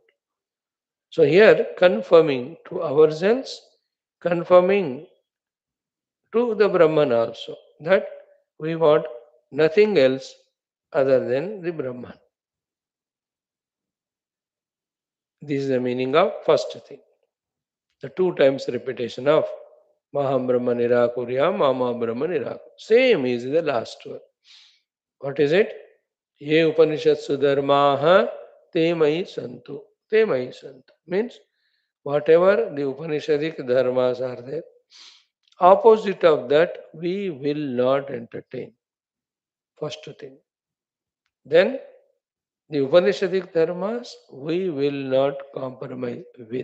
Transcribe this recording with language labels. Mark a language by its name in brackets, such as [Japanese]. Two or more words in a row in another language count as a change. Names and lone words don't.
[English] So here, confirming to ourselves, confirming to the Brahman also, that we want nothing else other than the Brahman. This is the meaning of first thing. The two times repetition of [Sanskrit] Maham Brahma Nirakurya, Mama Brahma Nirakur. [English] Same is the last one. What is it? [Sanskrit] Ye Upanishadsu Dharmaha Te Mai Santu. Te Mai Santu. [English] Means whatever the Upanishadic dharmas are there, opposite of that we will not entertain. First thing. Then the Upanishadic dharmas we will not compromise with.